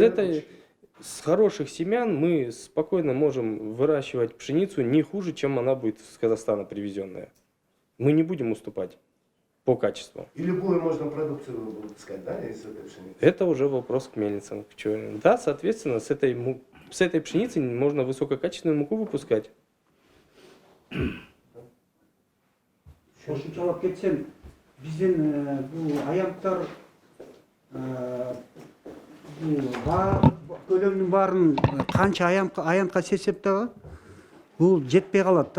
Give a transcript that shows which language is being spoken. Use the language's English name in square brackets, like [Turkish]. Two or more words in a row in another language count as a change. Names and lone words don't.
[Russian] с хороших семян мы спокойно можем выращивать пшеницу не хуже, чем она будет с Казахстана привезенная. Мы не будем уступать по качеству. И любую можно продукцию выпускать, да, из этой пшеницы? Это уже вопрос к мельницам. Да, соответственно, с этой пшеницы можно высококачественную муку выпускать. [Kyrgyz] Кошумчалап кетсем, биздин бул аянттар көлөмдүн баарын канча аянтка сесеп дагы бул жетпей калат да.